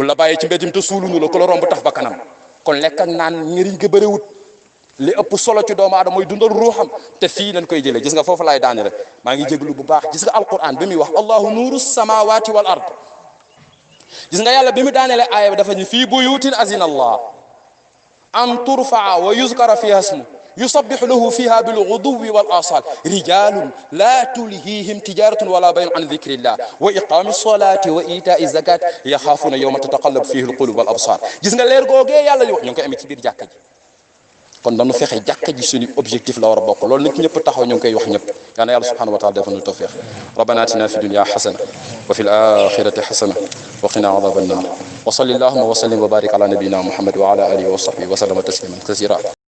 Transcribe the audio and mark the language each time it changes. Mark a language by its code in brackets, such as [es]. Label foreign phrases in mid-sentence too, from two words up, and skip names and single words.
[wo] la bàyyee ci mbedd mi te suulunu la ku la romb taf ba kanam kon lekk ak naan njëriñ ga bëriwut li ëpp solo ci doomu aadama mooy dundal ruuxam te fii lañ koy jëlee gis nga foofu laay daane rek maa ngi jéglu bu baax gis nga alquran bi muy wax [ar] الله نور السماوات والأرض [wo] gis nga yàlla bi mu daaneele aaya bi dafa ñu [ar] في بيوت أذن الله أن ترفع ويذكر فيها اسمه يسبح له فيها بالغدو والآصال رجال لا تلهيهم تجارة ولا بيع عن ذكر الله وإقام الصلاة وإيتاء الزكاة يخافون يوما تتقلب فيه القلوب والأبصار [wo] gis nga leer googee yàlla li wax ñu ngi koy amee ci biir jàkka ji kon dañu fexe jàkka ji suñu objectif la war a bokk loolu nit ñëpp taxaw ñu ngi koy wax ñëpp yal na yàlla [ar] سبحانه وتعالى [wo] defal ñu [ar] توفيق ربنا آتنا في الدنيا حسنة وفي الآخرة حسنة وقنا عذاب النار وصل اللهم وسلم وبارك على نبينا محمد وعلى آله وصحبه وسلم تسليما كثيرا